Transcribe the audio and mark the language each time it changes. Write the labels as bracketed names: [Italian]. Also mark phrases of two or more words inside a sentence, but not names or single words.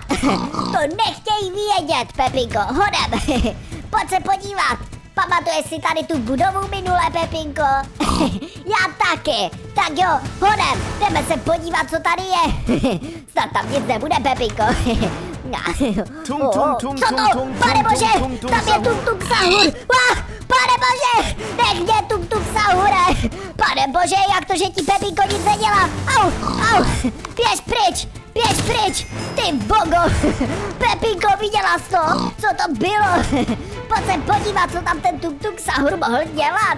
[Czech] To nechtějí vědět, Pepinko, honem. Pojď se podívat. Pamatuješ si tady tu budovu minule, Pepinko? Já taky. Tak jo, honem, jdeme se podívat, co tady je. Snad tam nic nebude, Pepinko. Tung, O, tung, tung, co tung, to? tung, Pane tung, bože, tung, tung, tam je Sahur. tung tung sahur. Pane bože, nech mě tung sahure. Pane bože, jak to, že ti Pepinko nic nedělá? Au, běž pryč, ty bogo. Pepinko, viděla jsi to? Co to bylo? Pojď se podívat, co tam ten tung sahur mohl dělat.